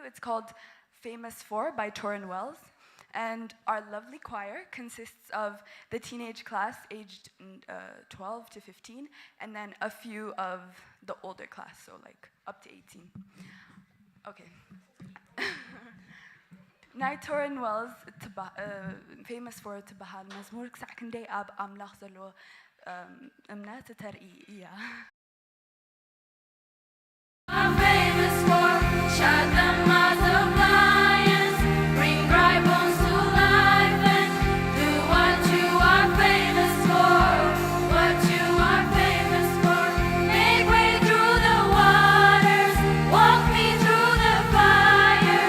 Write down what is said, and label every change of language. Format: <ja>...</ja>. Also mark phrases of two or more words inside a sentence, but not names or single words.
<en>It's called Famous For by Torrin Wells. And our lovely choir consists of the teenage class aged 12 to 15, and then a few of the older class, so like up to 18.</en> <ti>Okay. ናይ ቶረን ዌልስ</ti> <en>famous for</en> <ti>ትበሃል መዝሙር ክሳዕ ክንደይ ኣብ ኣምላኽ ዘለዎ እምነት ተርኢ እያ</ti> <en>Famous for shut the mouths of lions, bring dry bones to life, and do what you are famous for. What you are famous for. Make way through the waters, walk me through the fire.</en>